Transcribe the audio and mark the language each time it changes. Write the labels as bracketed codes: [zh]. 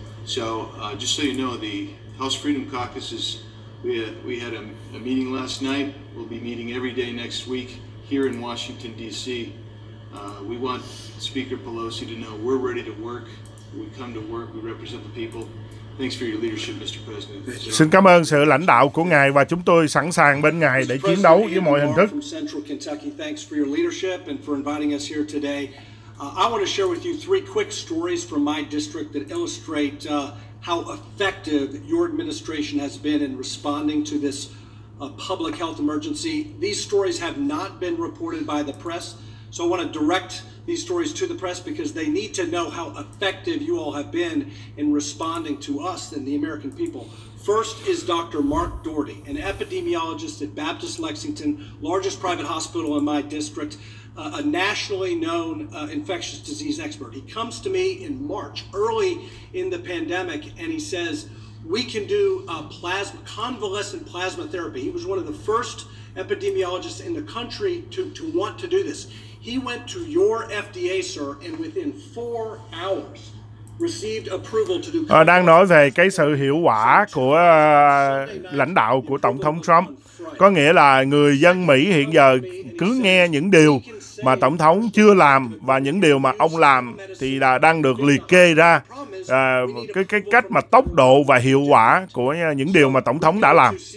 [en] So just so you know, the House Freedom Caucus is, we had a meeting last night. We'll be meeting every day next week here in Washington, D.C. We want Speaker Pelosi to know we're ready to work. We come to work, we represent the people. Thanks for your leadership, Mr. President. [vi] Xin cảm ơn sự lãnh đạo của Ngài và chúng tôi sẵn sàng bên Ngài để chiến đấu với mọi hình thức. [en] Thanks for your leadership and for inviting us here today. I want to share with you 3 quick stories from my district that illustrate how effective your administration has been in responding to this public health emergency. These stories have not been reported by the press, so I want to direct these stories to the press because they need to know how effective you all have been in responding to us and the American people. First is Dr. Mark Doherty, an epidemiologist at Baptist Lexington, largest private hospital in my district, a nationally known infectious disease expert. He comes to me in March, early in the pandemic, and he says, we can do convalescent plasma therapy. He was one of the first epidemiologists in the country to want to do this. He went to your FDA, sir, and within 4 hours received approval to do. [vi] Đang nói về cái sự hiệu quả của lãnh đạo của Tổng thống Trump. Có nghĩa là người dân Mỹ hiện giờ cứ nghe những điều mà Tổng thống chưa làm và những điều mà ông làm thì là đang được liệt kê ra cái cách mà tốc độ và hiệu quả của những điều mà Tổng thống đã làm.